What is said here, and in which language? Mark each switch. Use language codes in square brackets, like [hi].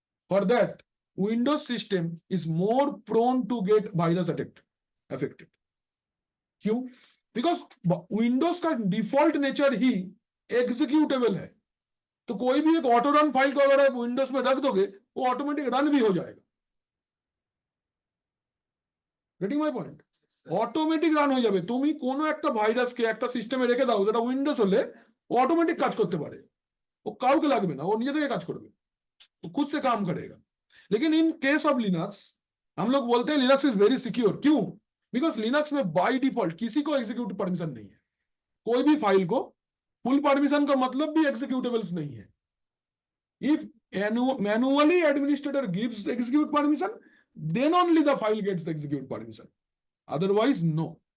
[en] For that Windows system is more prone to get virus affected. [hi] क्यों? [en] because [hi] Windows का default nature ही executable है। तो कोई भी एक ऑटो रन फाइल को अगर आप विंडोज में रख दोगे, वो ऑटोमेटिक रन भी हो जाएगा। [en] Getting my point? [bn] Automatic run হয়ে যাবে। তুমি কোনো একটা ভাইরাসকে একটা সিস্টেমে রেখে দাও, যেটা উইন্ডোজ হলে ও অটোমেটিক কাজ করতে পারে, ও কাউকে লাগবে না, ও নিজে থেকে কাজ করবে, [hi] वो खुद से काम करेगा। लेकिन इन केस ऑफ लिनक्स हम लोग बोलते हैं [en] Linux is very secure. [hi] क्यों? बिकॉज लिनक्स में बाय डिफॉल्ट किसी को एग्जीक्यूट परमिशन नहीं है। कोई भी फाइल को फुल परमिशन का मतलब भी एग्जीक्यूटेबल्स नहीं है। [en] If manually administrator gives execute permission, then only the file gets execute permission, otherwise no.